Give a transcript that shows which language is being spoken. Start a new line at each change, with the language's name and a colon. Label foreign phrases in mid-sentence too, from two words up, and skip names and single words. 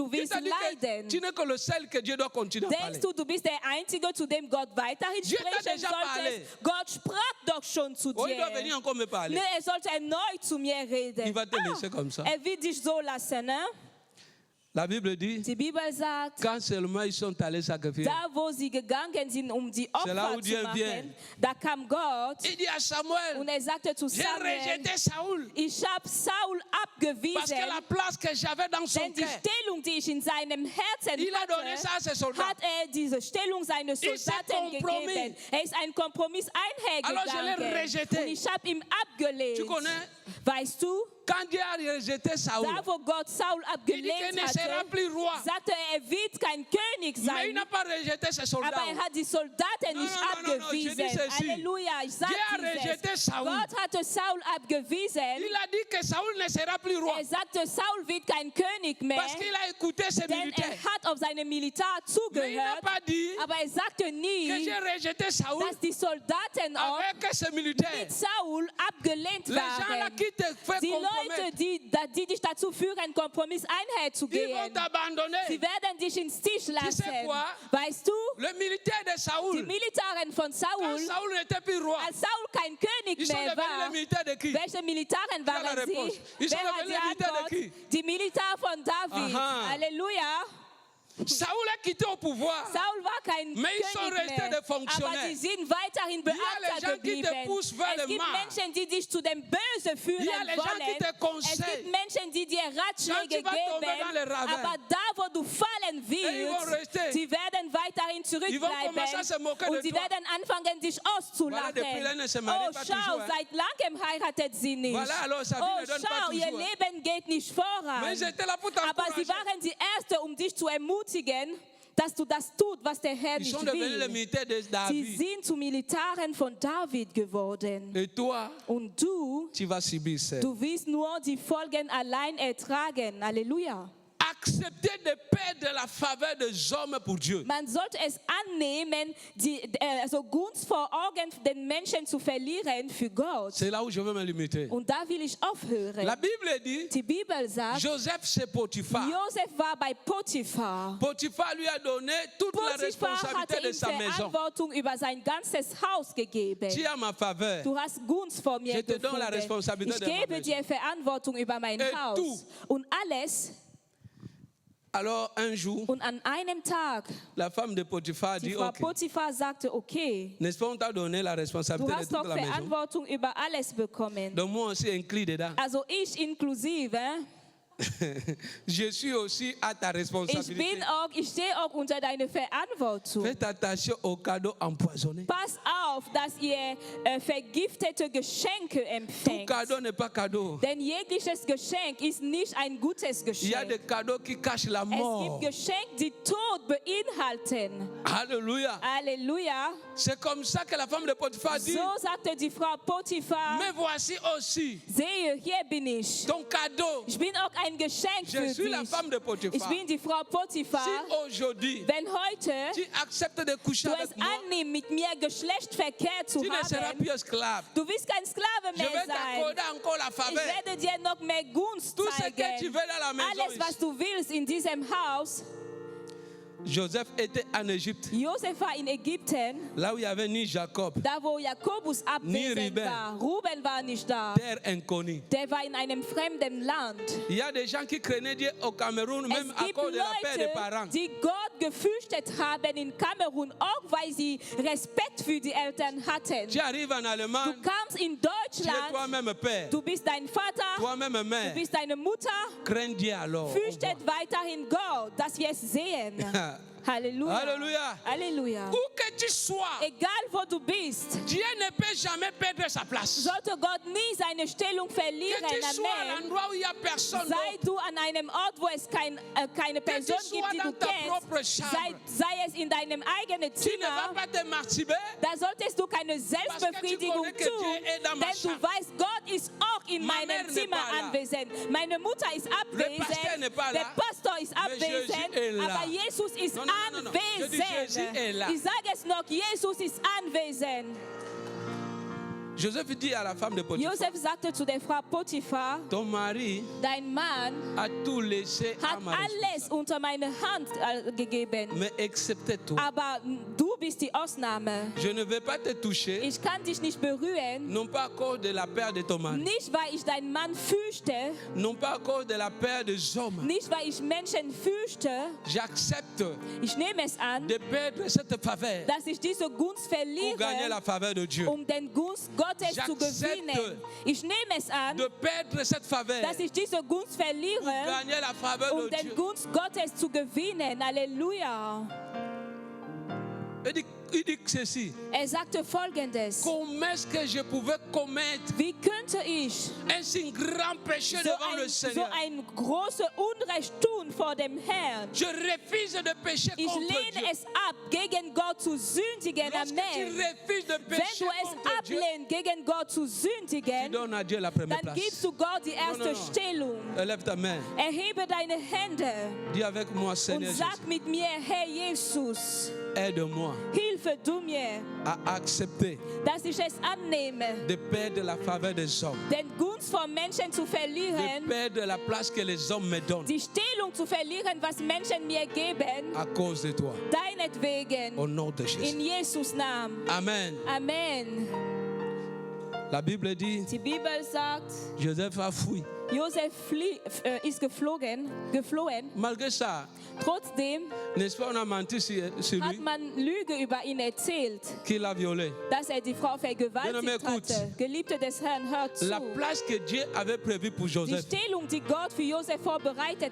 German: Du willst
French: C'est-à-dire que
German: leiden.
French: tu n'es que le seul que Dieu doit continuer à parler.
German: Denkst du bist der Einzige, zu dem Gott weiterhin
French: Dieu t'a
German: sprechen
French: déjà parlé.
German: sollte? Gott sprach doch schon zu
French: Oh, il doit venir
German: dir.
French: encore me parler.
German: Ne, er sollte erneut zu mir reden.
French: Il va te laisser comme ça.
German: Er wird dich so lassen. Ne?
French: La Bible dit,
German: Die Bibel sagt,
French: quand seulement ils sont allés sacrifier,
German: da wo sie gegangen sind, um die
French: C'est là
German: Opfer
French: où
German: zu
French: Dieu
German: machen,
French: vient.
German: da kam Gott
French: il dit à Samuel,
German: und er sagte zu
French: j'ai
German: Samuel,
French: rejeté Saoul
German: ich habe Saul
French: parce
German: abgewiesen,
French: que la place que j'avais dans son
German: denn die
French: cœur,
German: Stellung, die ich in seinem Herzen
French: il a donné
German: hatte,
French: ça à ses soldats.
German: hat er diese Stellung seines
French: Il s'est
German: Soldaten
French: compromis.
German: gegeben. Er ist ein Kompromiss
French: Alors je l'ai
German: einhergegangen.
French: rejeté.
German: Und ich habe ihn abgelehnt.
French: Tu connais,
German: Weißt du,
French: quand Dieu a rejeté Saoul,
German: da wo Gott Saul
French: il dit qu'il
German: abgelehnt
French: ne sera
German: hatte,
French: plus roi.
German: sagte er wird kein König
French: Mais il
German: sein.
French: n'a pas rejeté ses soldats.
German: Aber er hat die Soldaten
French: Non,
German: nicht
French: non, non, non, je dis
German: abgewiesen.
French: ceci.
German: Halleluja, ich sage
French: Dieu a rejeté
German: dieses. Saul. Gott hatte Saul abgewiesen.
French: Il a dit que Saoul ne sera plus roi
German: Er sagte, Saul wird kein König mehr,
French: parce qu'il a écouté ses
German: denn er
French: militaires.
German: hat auf seine Militär
French: Mais il n'a
German: zugehört.
French: pas dit
German: Aber er sagte
French: que
German: nie,
French: j'ai rejeté Saoul
German: dass die Soldaten auch
French: avec ses militaires.
German: mit Saul abgelehnt
French: Les gens là
German: waren.
French: qui te font
German: Die Leute,
French: compromettre,
German: die dich dazu führen, einen Kompromiss
French: ils vont
German: einherzugehen,
French: t'abandonner.
German: sie werden dich ins Stich lassen.
French: quoi?
German: Weißt du,
French: Le militaire de
German: die
French: Saoul,
German: Militären von
French: quand
German: Saul,
French: Saoul n'était plus roi,
German: als Saul kein König
French: ils sont
German: mehr
French: devenus les
German: war,
French: militaires de qui?
German: welche Militären
French: la
German: waren
French: réponse.
German: sie?
French: Ils sont
German: Wer hat
French: devenus
German: die
French: les militaires de
German: Antwort?
French: qui?
German: Die Militär von David. Aha. Halleluja.
French: Saoul a quitté au pouvoir.
German: Saul war kein
French: Mais ils sont
German: König
French: restés
German: mehr,
French: des fonctionnaires.
German: aber sie sind weiterhin
French: Il y a les
German: Beamter
French: gens qui te
German: geblieben.
French: poussent vers
German: Es
French: le
German: gibt
French: mal.
German: Menschen, die dich zu dem Böse führen
French: Il y a les gens qui
German: wollen.
French: te
German: Es
French: conseillent.
German: gibt Menschen, die dir Ratschläge
French: Quand tu vas tomber
German: geben,
French: dans les ravins,
German: aber da, wo du fallen
French: ils vont
German: willst,
French: rester.
German: sie werden weiterhin
French: Ils vont commencer à se
German: zurückbleiben
French: moquer de
German: und sie
French: toi.
German: werden anfangen, dich
French: Voilà, depuis l'année, ne se
German: auszulachen.
French: marie
German: Oh,
French: pas
German: schau,
French: toujours, hein.
German: seit langem heiratet sie nicht.
French: Voilà, alors sa vie
German: Oh,
French: ne donne pas
German: schau, ihr
French: toujours, hein.
German: Leben geht nicht voran.
French: Mais j'étais là pour
German: Aber sie
French: t'encourager.
German: waren die Erste, um dich zu ermutigen, dass du das tut, was der Herr
French: Ils
German: nicht
French: sont devenus les
German: will.
French: militaires de
German: Sie
French: David.
German: sind zu Militaren von David geworden.
French: Et toi,
German: Und du,
French: tu vas subir ça.
German: du wirst nur die Folgen allein ertragen. Halleluja.
French: Accepter de perdre la faveur des hommes pour Dieu.
German: Man sollte es annehmen, also Gunst vor Augen den Menschen zu verlieren für Gott.
French: C'est là où je veux me limiter.
German: Und da will ich aufhören.
French: La Bible dit,
German: Die Bibel sagt,
French: Joseph c'est Potiphar.
German: Josef war bei Potiphar.
French: Potiphar lui a donné toute la
German: Potiphar hatte
French: responsabilité de
German: ihm
French: sa maison.
German: Verantwortung über sein ganzes Haus gegeben.
French: Tu as ma faveur.
German: Du hast Gunst vor mir
French: Je te donne la
German: gefunden.
French: responsabilité
German: Ich
French: de ma
German: gebe
French: maison.
German: dir Verantwortung über mein
French: Et
German: Haus.
French: tout.
German: Und alles.
French: Alors un jour,
German: Und an einem Tag,
French: la femme de Potiphar
German: die
French: dit,
German: Frau
French: ok,
German: Potiphar sagte, okay,
French: n'est-ce pas, on t'a donné la
German: du
French: responsabilité de
German: hast doch
French: toute la maison.
German: Verantwortung über alles bekommen.
French: Donc moi aussi inclus dedans.
German: Also ich inklusive,
French: Je suis aussi à ta responsabilité.
German: ich stehe auch unter deine Verantwortung.
French: Faites attention aux cadeaux empoisonnés.
German: Pass auf, dass ihr vergiftete Geschenke
French: Tout
German: empfängt.
French: cadeau n'est pas cadeau.
German: Denn jegliches Geschenk ist nicht ein gutes
French: Il y a des
German: Geschenk.
French: cadeaux qui cachent la
German: Es
French: mort.
German: gibt Geschenke, die Tod beinhalten.
French: Alléluia.
German: Halleluja.
French: C'est comme ça que la femme de Potiphar dit,
German: So sagte die Frau Potiphar,
French: mais voici aussi
German: sehe, hier bin ich.
French: ton cadeau.
German: Ich bin auch ein Geschenk
French: Je
German: für
French: suis la
German: dich.
French: femme de
German: Ich
French: Potiphar.
German: bin die Frau Potiphar.
French: Si aujourd'hui
German: Wenn heute
French: tu acceptes de coucher
German: du es
French: avec moi,
German: annimmst, mit mir Geschlechtsverkehr zu
French: tu ne seras
German: haben,
French: plus esclave.
German: du wirst kein Sklave
French: Je
German: mehr
French: vais
German: sein.
French: t'accorder encore la
German: Ich
French: faveur.
German: werde dir noch mehr Gunst
French: Tout ce que tu
German: zeigen.
French: veux dans la maison.
German: Alles, was du willst in diesem Haus.
French: Joseph était en Égypte,
German: Josef war in Ägypten,
French: là où il n'y avait ni Jacob,
German: da wo Jakobus abwesend
French: Ruben.
German: war. Ruben war nicht da.
French: terre inconnue.
German: Der war in einem fremden Land.
French: Il y a des gens qui craignaient Dieu au Cameroun, même
German: Es
French: à
German: gibt
French: cause de la paix des parents.
German: Leute, die Gott gefürchtet haben in Kamerun, auch weil sie Respekt für die Eltern hatten.
French: Tu arrives en
German: Du
French: Allemagne,
German: kamst in
French: tu es
German: Deutschland,
French: toi-même père,
German: du bist dein Vater,
French: toi-même
German: du
French: mère.
German: bist deine Mutter.
French: Crains Dieu alors.
German: Fürchtet weiterhin Gott, dass wir es sehen. Halleluja.
French: Alléluia.
German: Halleluja.
French: Où que tu sois,
German: Egal wo du bist,
French: Dieu ne peut jamais perdre sa place.
German: sollte Gott nie seine Stellung verlieren.
French: Que tu sois à
German: Amen.
French: l'endroit où il n'y a personne
German: Sei
French: d'autre.
German: du an einem Ort, wo es keine Person
French: sois
German: gibt, die
French: dans
German: du
French: ta
German: kennst,
French: propre chambre.
German: sei es in deinem eigenen
French: Tu ne vas
German: Zimmer,
French: pas te masturber.
German: da solltest du keine Selbstbefriedigung
French: connais que
German: tun,
French: Dieu est dans ma
German: denn du
French: chambre.
German: weißt, Gott ist auch in
French: Ma mère
German: meinem
French: n'est
German: Zimmer
French: pas là.
German: anwesend. Meine Mutter ist
French: pasteur
German: abwesend,
French: n'est pas
German: der
French: là.
German: Pastor ist
French: Mais Jésus
German: abwesend,
French: est là.
German: aber Jesus ist
French: Non, non, non, non, non. Je dis Jésus est là.
German: anwesend. Ich sage es noch, Jesus ist anwesend.
French: Joseph dit à la femme de Potiphar,
German: Josef sagte zu der Frau Potiphar,
French: ton mari
German: dein Mann
French: a tout laissé à
German: hat
French: ma
German: alles unter meine Hand gegeben,
French: mais excepté toi.
German: aber du bist die Ausnahme.
French: Je ne vais pas te toucher,
German: Ich kann dich nicht berühren,
French: non pas à cause de la peur de ton mari,
German: nicht weil ich deinen Mann fürchte,
French: non pas à cause de la peur des hommes.
German: nicht weil ich Menschen fürchte.
French: J'accepte
German: Ich nehme es an,
French: de perdre cette faveur
German: dass ich diese Gunst
French: pour gagner
German: verliere,
French: la faveur de Dieu.
German: um den Gunst Gottes zu
French: J'accepte
German: gewinnen. Ich nehme es an,
French: De perdre cette faveur
German: dass ich diese Gunst
French: pour
German: verliere,
French: gagner la faveur
German: um
French: de
German: den
French: Dieu.
German: Gunst Gottes zu gewinnen. Halleluja.
French: Il dit ceci.
German: Sagte Folgendes.
French: Comment est-ce que je pouvais commettre
German: Wie könnte ich
French: un si grand péché
German: so
French: devant le
German: so
French: Seigneur?
German: ein großes Unrecht tun vor dem Herrn?
French: Je refuse de pécher
German: Ich
French: contre Dieu.
German: lehne es ab, gegen Gott zu sündigen.
French: Lorsque tu
German: Amen.
French: refuses de
German: Wenn
French: pécher
German: du es
French: contre Dieu,
German: ablehnst, gegen Gott zu
French: tu
German: sündigen,
French: donnes à Dieu la première
German: dann
French: place.
German: gibst du Gott die erste
French: Non, non, non.
German: Stellung.
French: Lève ta main.
German: Erhebe deine Hände
French: Dis avec moi,
German: und
French: Seigneur
German: sag
French: Jésus,
German: mit mir, Herr Jesus,
French: aide-moi
German: hilfe du mir,
French: à accepter
German: dass ich es annehme,
French: de perdre la faveur des hommes,
German: den Gunst von Menschen zu
French: de
German: verlieren,
French: perdre la place que les hommes me donnent
German: die Stellung zu verlieren, was Menschen mir geben,
French: à cause de toi.
German: deinetwegen,
French: Au nom de Jésus.
German: in Jesus Namen.
French: Amen.
German: Amen.
French: La Bible dit,
German: Die Bibel sagt,
French: Joseph a fui.
German: Josef ist geflohen.
French: Malgré ça,
German: Trotzdem
French: n'est-ce pas, on a menti sur
German: hat
French: lui,
German: man Lüge über ihn erzählt,
French: qu'il a violé.
German: dass die Frau
French: Bien-aimé,
German: vergewaltigt hatte. Geliebte des Herrn, hört zu.
French: La place que Dieu avait prévue pour
German: Die
French: Joseph
German: Stellung, die Gott für Josef vorbereitet